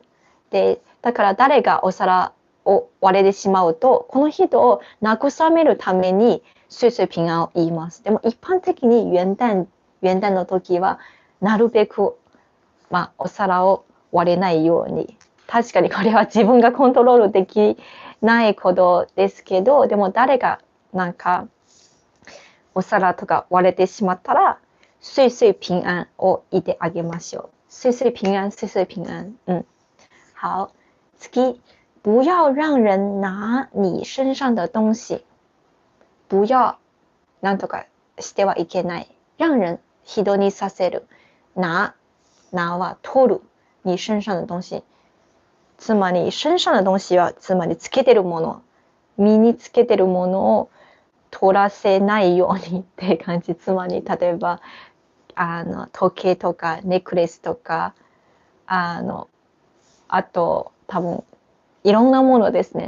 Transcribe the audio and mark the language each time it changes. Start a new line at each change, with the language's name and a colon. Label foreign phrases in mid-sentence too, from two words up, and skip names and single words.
Japanese: で、だから誰がお皿を割れてしまうと、この人を慰めるために
Chinese: 岁々平安
Japanese: を言います。でも一般的に元旦の時はなるべく、お皿を割れないように。確かにこれは自分がコントロールできないことですけど、でも誰がなんかお皿とか割れてしまったら、
Chinese: 岁々平安
Japanese: を言ってあげましょう。
Chinese: 岁々平安、岁々平安。好。次。不要让人拿你身上的东西。不要
Japanese: なんとかしてはいけない。让人人にさせる。拿は取る。
Chinese: 你身上的东西。
Japanese: つまり
Chinese: 身上的东西
Japanese: はつまりつけてるもの。身につけてるものを取らせないようにって感じ。つまり例えば時計とかネックレスとかあと多分いろんなものですね。